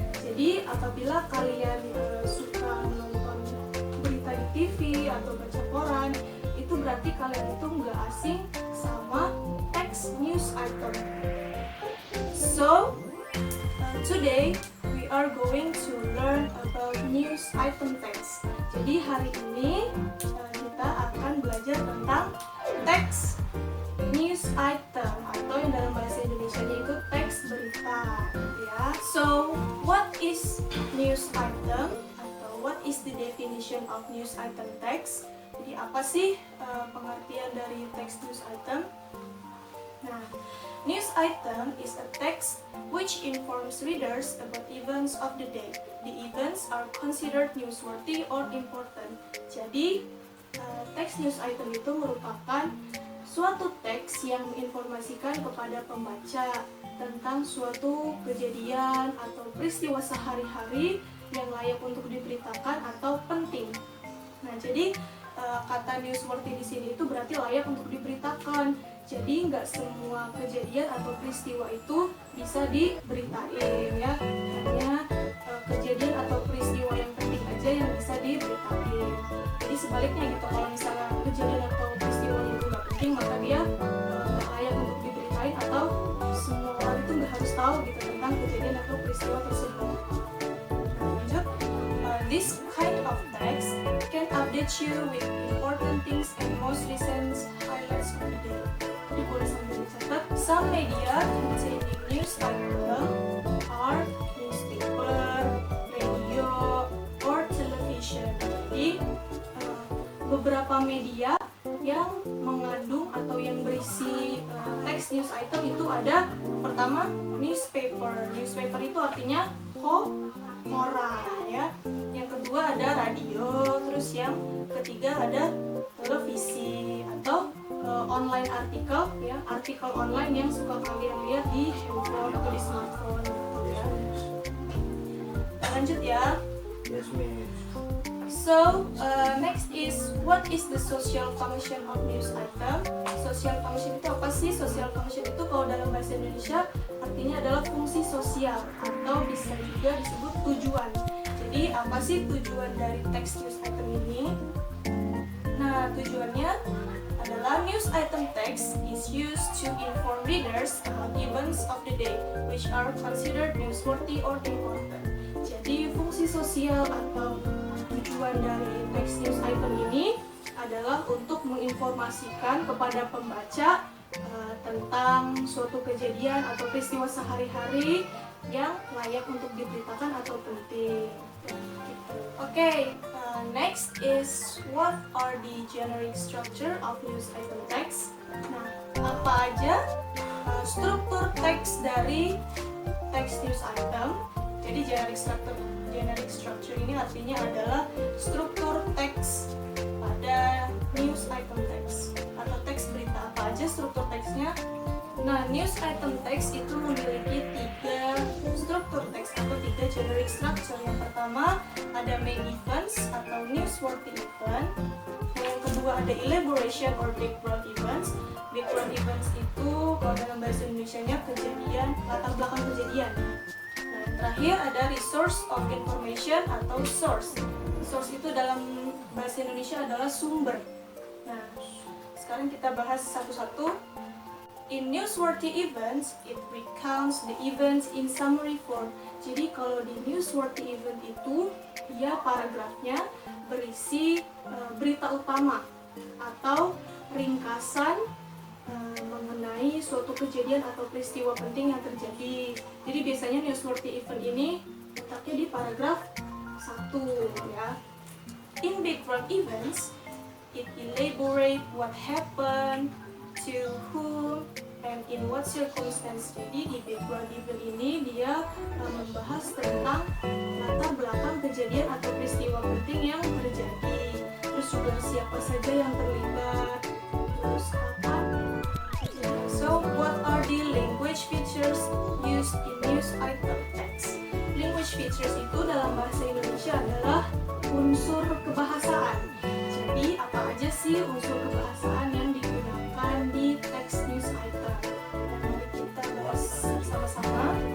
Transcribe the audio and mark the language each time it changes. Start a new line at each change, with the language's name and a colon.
Indonesian: Jadi apabila kalian suka menonton berita di TV atau baca koran, itu berarti kalian itu nggak asing sama text news item.
English: So today we are going to learn about news item text.
Indonesian: Jadi hari ini kita akan belajar tentang teks news item atau yang dalam bahasa Indonesia itu teks berita ya.
English: So, what is news item
Indonesian: atau
English: what is the definition of news item text?
Indonesian: Jadi apa sih pengertian dari teks news item?
English: Nah, news item is a text which informs readers about events of the day. The events are considered newsworthy or important.
Indonesian: Jadi, teks news item itu merupakan suatu teks yang menginformasikan kepada pembaca tentang suatu kejadian atau peristiwa sehari-hari yang layak untuk diberitakan atau penting. Nah, jadi kata newsworthy di sini itu berarti layak untuk diberitakan. Jadi nggak semua kejadian atau peristiwa itu bisa diberitain ya. Hanya kejadian atau peristiwa yang penting aja yang bisa diberitain. Jadi sebaliknya gitu, kalau misalnya kejadian atau peristiwa itu nggak penting, maka dia nggak layak untuk diberitain atau semua orang itu nggak harus tahu gitu tentang kejadian atau peristiwa tersebut. Nah, lanjut,
English: this kind of text can update you with important things and most recent highlights of the day.
Indonesian: Jadi boleh sambil dicatat.
English: Some media containing news item are newspaper, radio, or television.
Indonesian: Jadi beberapa media yang mengandung atau yang berisi teks news item itu ada, pertama newspaper. Newspaper itu artinya koran ya. Yang kedua ada radio, terus yang ketiga ada televisi atau online artikel ya, artikel online yang suka kalian lihat di handphone atau di smartphone gitu ya. lanjut ya.
English: Yes, Miss. So, next is what is the social function of news item?
Indonesian: Social function itu apa sih? Social function itu kalau dalam bahasa Indonesia artinya adalah fungsi sosial atau bisa juga disebut tujuan. Jadi apa sih tujuan dari teks news item ini? Nah, tujuannya adalah
English: news item text is used to inform readers about events of the day which are considered newsworthy or important.
Indonesian: Jadi fungsi sosial atau tujuan dari teks news item ini adalah untuk menginformasikan kepada pembaca tentang suatu kejadian atau peristiwa sehari-hari yang layak untuk diberitakan atau penting.
English: Okay, next is what are the generic structure of news item text?
Indonesian: Nah, apa aja struktur teks dari teks news item? Jadi generic structure ini artinya adalah struktur teks pada news item text atau teks berita. Apa aja struktur teksnya? Nah, news item text itu memiliki 3 struktur teks atau 3 generic structure. Yang pertama ada main events atau newsworthy event. Yang kedua ada elaboration
English: or
Indonesian: background events. Background events itu kalau dalam bahasa Indonesianya kejadian, latar belakang kejadian. Nah, yang terakhir ada resource of information atau source. Source itu dalam bahasa Indonesia adalah sumber. Nah, sekarang kita bahas satu-satu.
English: In newsworthy events, it recounts the events in summary form.
Indonesian: Jadi kalau di newsworthy event itu, dia paragrafnya berisi berita utama atau ringkasan mengenai suatu kejadian atau peristiwa penting yang terjadi. Jadi biasanya newsworthy event ini letaknya di paragraf 1 ya.
English: In background events, it elaborate what happened, to whom, and in what circumstance.
Indonesian: Jadi di background event ini dia membahas tentang latar belakang kejadian atau peristiwa penting yang terjadi. Terus juga siapa saja yang terlibat, terus kapan.
English: So what are the language features used in news item text?
Indonesian: Language features itu dalam bahasa Indonesia adalah unsur kebahasaan. Jadi apa aja sih unsur kebahasaan yang digunakan di teks news item? Mari kita bahas sama-sama.